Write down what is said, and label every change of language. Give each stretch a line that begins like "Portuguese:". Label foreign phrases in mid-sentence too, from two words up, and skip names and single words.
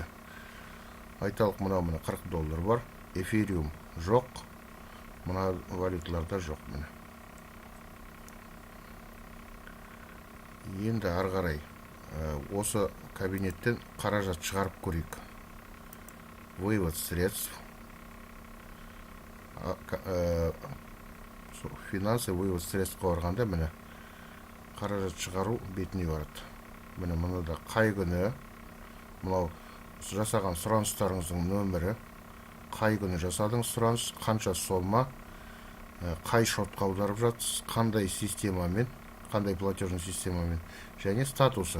Kazakh: Айталық, мына $40 бар, эфириум жоқ, мына валюталарда жоқ. Міне енді ары қарай осы кабинеттен қаражат шығарып көрейік.
Russian: Вывод средств, финансы, вывод средств
Kazakh: қорғанда міне қаражат шығару бетіне барады. Міне мұнда қай күні, мынау жасаған сұраныстарыңыздың нөмірі, қай күні жасадыңыз сұраныс, қанша сома, қай шотқа аударып жатсыз, қандай системамен, қандай платежный системамен, және статусы.